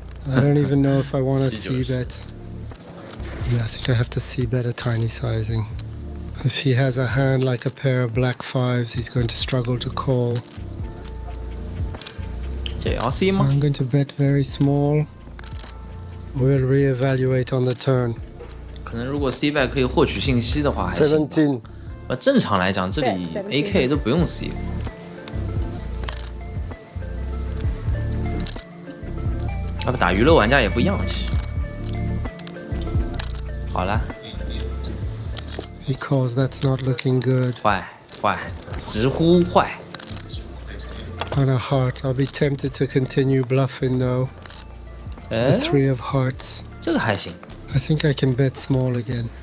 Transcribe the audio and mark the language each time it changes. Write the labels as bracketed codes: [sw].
[en] I don't even know if I want to c-bet. Yeah, I think I have to c-bet a tiny sizing. If he has a hand like a pair of black fives, he's going to struggle to call. [zh] 这也要 C 吗？ [en] I'm going to bet very small. We'll reevaluate on the turn. 可能如果 C bet 可以获取信息的话还行。 17. [zh] 正常来讲，这里 AK 都不用 C。要不打娱乐玩家也不一样，其实。好了， [en] He calls, that's not looking good. [zh] 坏坏，直呼坏。 [en] On a heart, I'll be tempted to continue bluffing though. The 哎， three of hearts. [zh] 这个还行， [en] I think I can bet small again.